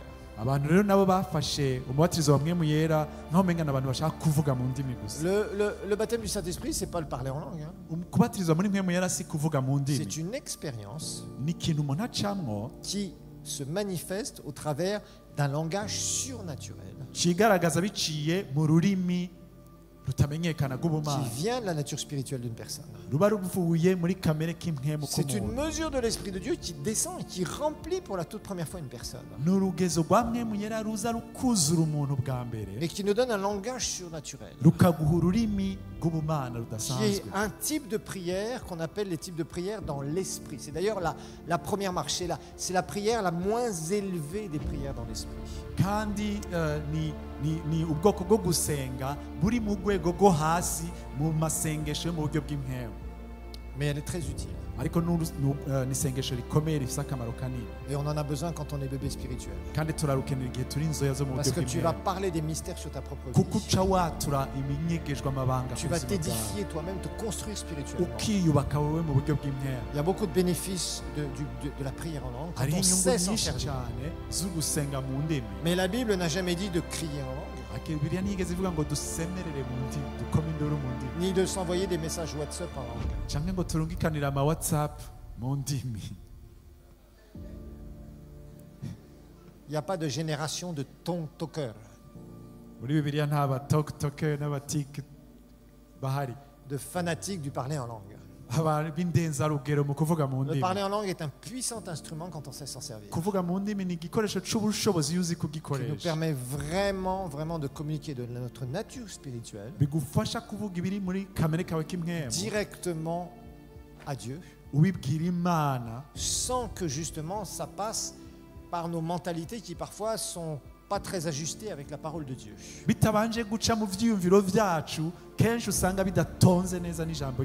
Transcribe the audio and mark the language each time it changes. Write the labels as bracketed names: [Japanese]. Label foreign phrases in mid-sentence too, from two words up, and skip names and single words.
[Rundi] abantu rero nabo bafashe umubatirizo wa mwemu yera nkaho umenga ni abantu bashaka kuvuga mu ndimi gusa [French] Le baptême du Saint-Esprit, c'est pas le parler en langue. Hein. [Rundi] kubatirizwa muri mwemu yera si kuvuga mu ndimi [French] C'est une expérience [Rundi] ni ikintu umuntu acamwo [French] qui se manifeste au travers d'un langage surnaturel [Rundi] cigaragaza biciye mu rurimi rutamenyekana [French] qui [Rundi] rw'ubumana [French] vient de la nature spirituelle d'une personne. [Rundi] ruba ruvuye muri kamere k'impwemu [French] C'est une [Rundi] k'umuntu [French] mesure de l'Esprit de Dieu qui descend et qui remplit pour la toute première fois une personne. [Rundi] ni urugezo rwa mwemu yera ruza rukuzura umuntu bwa mbere [French] Mais qui nous donne un langage surnaturel. [Rundi] rukaguha ururimi rw'ubumana [French] Qui est [Rundi] rudasanzwe [French] un type de prière qu'on appelle les types de prières dans l'esprit. C'est d'ailleurs la première marche. C'est la prière la moins élevée des prières dans l'esprit. [Rundi] kandi ni ubwoko bwo gusenga buri mu rwego rwo hasi mu masengesho yo mu buryo bw'impwemu [French] Mais elle est très utile. [Rundi] ariko ni isengesho rikomeye rifite akamaro kanini [French] Et on en a besoin quand on est bébé spirituel. [Rundi] kandi turarukenera igihe turi inzoya zo mu [French] Parce [Rundi] buryo [French] que tu vas [Rundi] bw'imwera [French] parler des mystères sur ta propre [Rundi] kuko [French] vie. [Rundi] uca watura iminyegejwe amabanga [French] Tu [Rundi] ku [French] vas [Rundi] buzima bwawe [French] t'édifier toi-même, te construire spirituellement. [Rundi] ukiyubaka wowe mu buryo bw'imwera [French] Il y a beaucoup de bénéfices de la prière en langue quand [Rundi] hariho [French] on [Rundi] inyungu [French] sait s'en [Rundi] nyinshi [French] servir. [Rundi] cyane zo gusenga mu ndimi [French] Mais la Bible n'a jamais dit de crier en langue, [Rundi] Bibiliya ntiyigeze ivuga ngo dusemerere mu ndimi dukome induru mu ndimi [French] ni de s'envoyer des messages WhatsApp en langue. [Rundi] cyangwa ngo turungikanire ama whatsapp mu ndimi [French] Il n'y a pas de génération de TikTokers, [Rundi] muri bibiliya nta batoktoke n'abatik bahari [French] de fanatiques du parler en langue. [Rundi] abantu b'indenzarugero mu kuvuga mu [French] Le [Rundi] ndimi [French] parler en langue est un puissant instrument quand on sait s'en servir. [Rundi] kuvuga mu ndimi ni igikoresho cy'ubushobozi iyo uzi [French] Qui nous [Rundi] kugikoresha [French] permet vraiment de communiquer de notre nature spirituelle [Rundi] bigufasha kuvuga ibiri muri kamere kawe k'imwemu [French] directement à Dieu, [Rundi] ubibwira imana [French] sans que justement ça passe par nos mentalités qui parfois sont pas très ajustées avec la parole de Dieu. [Rundi] bitabanje guca mu vyiyumviro vyacu kenshi usanga bidatonze neza n'ijambo